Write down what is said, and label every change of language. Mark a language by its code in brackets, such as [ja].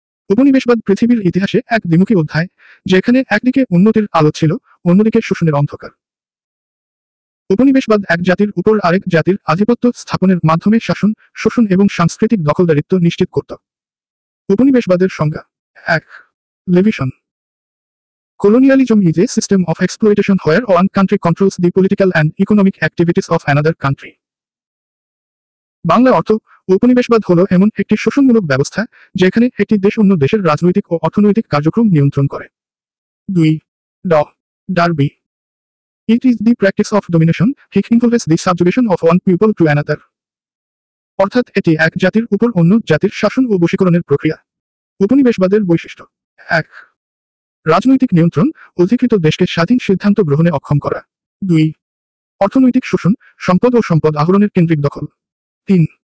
[bn] উপনিবেশবাদ পৃথিবীর ইতিহাসে এক দ্বিমুখী অধ্যায়, যেখানে একদিকে উন্নতির আলো ছিল, অন্যদিকে শোষণের অন্ধকার। উপনিবেশবাদ এক জাতির উপর আরেক জাতির আধিপত্য স্থাপনের মাধ্যমে শাসন, শোষণ এবং সাংস্কৃতিক দখলদারিত্ব নিশ্চিত করত। উপনিবেশবাদের সংজ্ঞা। 1. Levition. [en] Colonialism is a system of exploitation where one country controls the political and economic activities of another country. [bn] Bangla অর্থ: উপনিবেশবাদ হলো এমন একটি শোষণমূলক ব্যবস্থা যেখানে একটি দেশ অন্য দেশের রাজনৈতিক ও অর্থনৈতিক কার্যক্রম নিয়ন্ত্রণ করে। 2. Darby. [en] It is the practice of domination which involves the subjugation of one people to another. [bn] অর্থাৎ এটি এক জাতির উপর অন্য জাতির শাসন ও বশীকরণের প্রক্রিয়া। উপনিবেশবাদের বৈশিষ্ট্য। 1. রাজনৈতিক নিয়ন্ত্রণ, অধিকৃত দেশকে স্বাধীন সিদ্ধান্ত গ্রহণে অক্ষম করা। 2. অর্থনৈতিক শোষণ, সম্পদ ও সম্পদ আহরণের কেন্দ্রিক দখল। 3.